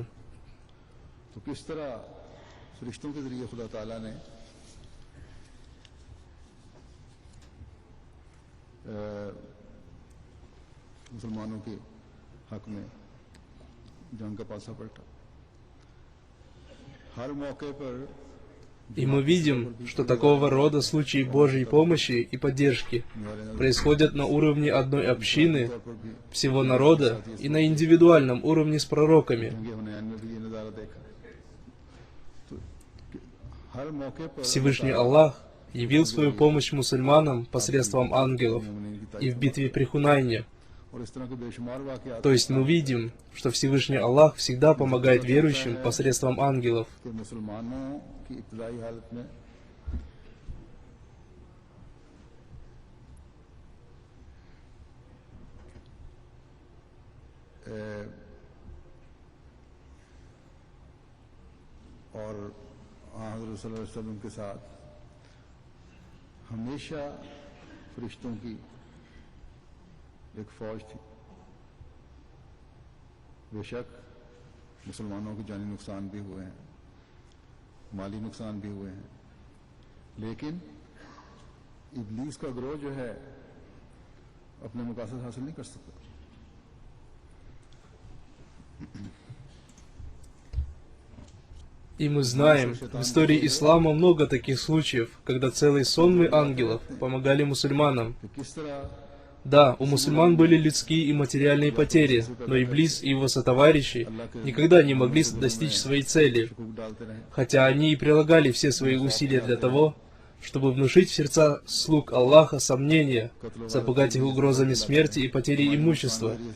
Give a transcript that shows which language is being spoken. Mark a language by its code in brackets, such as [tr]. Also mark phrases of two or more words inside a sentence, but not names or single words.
[ur] تو کس طرح فرشتوں کے ذریعے خدا تعالیٰ نے مسلمانوں کے حق میں جنگ کا پانسہ پلٹا. ہر موقعے پر [ru] И мы видим, что такого рода случаи Божьей помощи и поддержки происходят на уровне одной общины, всего народа и на индивидуальном уровне с пророками. Всевышний Аллах явил свою помощь мусульманам посредством ангелов и в битве при Хунайне. То есть мы видим, что Всевышний Аллах всегда помогает верующим посредством ангелов. [ur] اور حضرت صلی اللہ علیہ وسلم کے ساتھ ہمیشہ فرشتوں کی ایک فوج تھی. بیشک مسلمانوں کے جانی نقصان بھی ہوئے ہیں، مالی نقصان بھی ہوئے ہیں، لیکن ابلیس کا گروہ جو ہے اپنے مقاصد حاصل نہیں کر سکتا. [ru] И мы знаем, в истории ислама много таких случаев, когда целые сонмы ангелов помогали мусульманам. Да, у мусульман были людские и материальные потери, но Иблис и его сотоварищи никогда не могли достичь своей цели, хотя они и прилагали все свои усилия для того, чтобы внушить в сердца слуг Аллаха сомнения, запугать их угрозами смерти и потери имущества.